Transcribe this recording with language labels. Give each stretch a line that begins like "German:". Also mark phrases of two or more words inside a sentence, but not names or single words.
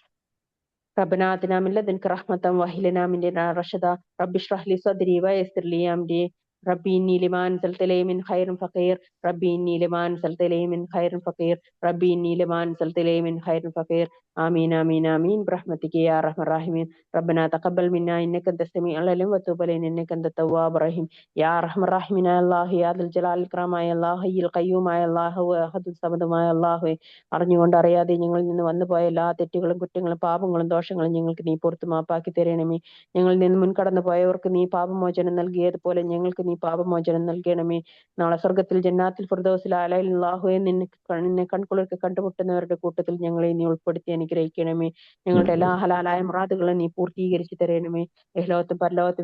Arabic: ربنا آتنا من لدنك رحمة وهب لنا من لدنك رشدا رب اشرح لي صدري ويسر لي أمري ربي إني لما أنزلت إلي من خير فقير ربي إني لما أنزلت إلي من خير فقير ربي إني لما أنزلت إلي من خير فقير آمين آمين آمين برحمتك يا أرحم الراحمين ربنا تقبل منا إنك أنت السميع العليم وتب علينا إنك أنت التواب الرحيم يا أرحم الراحمين يا الله يا ذا الجلال الإكرام يا الله حي القيوم يا الله أحد الصمد يا الله
Malayalam: അറിഞ്ഞുകൊണ്ട് അറിയാതെ ഞങ്ങളിൽ നിന്ന് വന്നുപോയ എല്ലാ തെറ്റുകളും കുറ്റങ്ങളും പാപങ്ങളും ദോഷങ്ങളും ഞങ്ങൾക്ക് നീ പുറത്തു മാപ്പാക്കി തരണമേ ഞങ്ങളിൽ നിന്ന് മുൻകടന്നു പോയവർക്ക് നീ പാപമോചനം നൽകിയതുപോലെ ഞങ്ങൾക്ക് നീ പാപമോചനം നൽകണമേ നാളെ സ്വർഗത്തിൽ ജന്നാത്തിൽ ഫിർദൗസിൽ അലൈഹില്ലാഹുവെ നിന്നെ കൺകുളിർക്ക് കണ്ടുമുട്ടുന്നവരുടെ കൂട്ടത്തിൽ ഞങ്ങളെ നീ ഉൾപ്പെടുത്തി അനുഗ്രഹിക്കണമേ ഞങ്ങളുടെ എല്ലാ ഹലാലായ മുറാദുകളും നീ പൂർത്തീകരിച്ചു തരണമേ ലോകത്തും പരലോകത്തും